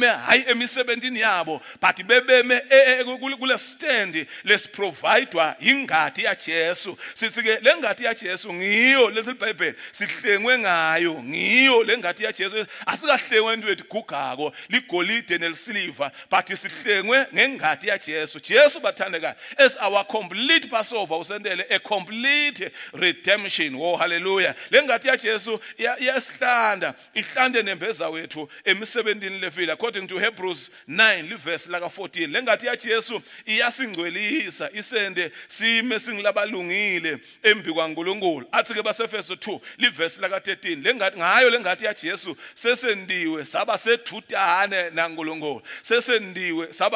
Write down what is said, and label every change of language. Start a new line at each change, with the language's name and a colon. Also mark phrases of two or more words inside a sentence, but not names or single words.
Swati: hayi emisebenzini yabo but bebeme kule stand lesiprovidwa ingadi yaJesu sithi ke lengadi yaJesu ngiyo lethi iBhayibheli sihlengwe ngayo ngiyo lengadi yaJesu asikahlengwe into ethi gugako ligolide nelisiliva but sihlengwe ngengadi yaJesu Jesu bathandeka
English: as our complete Passover
Swati: usendele
English: a complete redemption
Swati: oh hallelujah lengadi yaJesu yasihlanda ihlande nembeza wethu emisebenzini levile
English: according to
Swati: Hebrews 9 verse laka 14 lengadi yaJesu iyasingcwelisa isende sime singilabalungile embi kwaNkulunkulu athi ke baseFeso 2 verse laka 13 lengadi ngayo lengadi yaJesu sesendiwe saba sethudane naNkulunkulu sesendiwe saba